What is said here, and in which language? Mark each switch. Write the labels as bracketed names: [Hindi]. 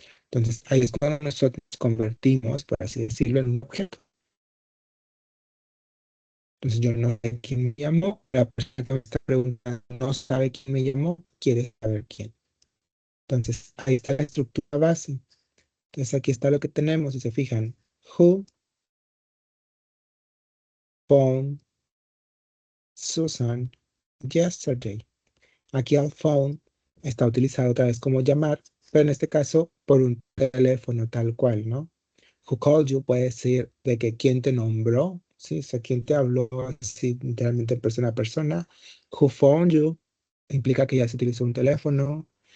[Spanish] Entonces, ahí es cuando nosotros nos convertimos, por así decirlo, en un objeto. Entonces, yo no sé quién me llamó, la persona que me está preguntando no sabe quién me llamó, quiere saber quién. Entonces, ahí está la estructura base. Entonces, aquí está lo que tenemos, si se fijan. [English] Who phoned Susan yesterday? [Spanish] Aquí el phone está utilizado otra vez como llamar, pero en este caso por un teléfono tal cual, ¿no? [English] Who called you [Spanish] puede decir de que quién te nombró, ¿sí? O sea, quién te habló así literalmente persona a persona. [English] Who phoned you [Spanish] implica que ya se utilizó un teléfono.